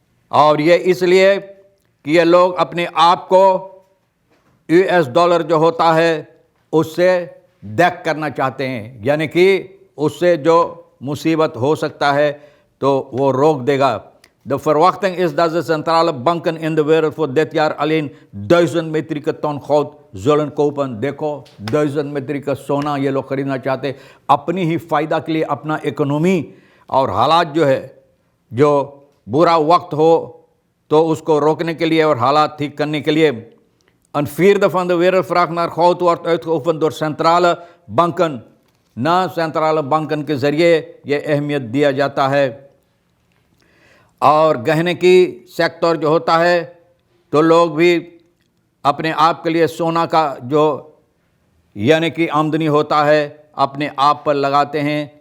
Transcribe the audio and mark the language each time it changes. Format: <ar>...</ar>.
<hi>और ये इसलिए कि ये लोग अपने आप को US डॉलर जो होता है उससे देख करना चाहते हैं, यानी कि उससे जो मुसीबत हो सकता है तो वो रोक देगा।</hi> <nl>De verwachting is dat de centrale banken in de wereld voor dit jaar alleen 1000 metrieke ton goud zullen kopen।</nl> <hi>देखो 1000 metrieke सोना ये लोग खरीदना चाहते, अपनी ही फ़ायदा के लिए, अपना इकोनॉमी और हालात जो है, जो बुरा वक्त हो तो उसको रोकने के लिए और हालात ठीक करने के लिए।</hi> <nl>Een vierde van de wereldvraag naar goud wordt uitgeoefend door centrale banken।</nl> <hi>ना सेंट्रल बैंकन के ज़रिए ये अहमियत दिया जाता है। और गहने की सेक्टर जो होता है तो लोग भी अपने आप के लिए सोना का जो यानी कि आमदनी होता है अपने आप पर लगाते हैं।</hi>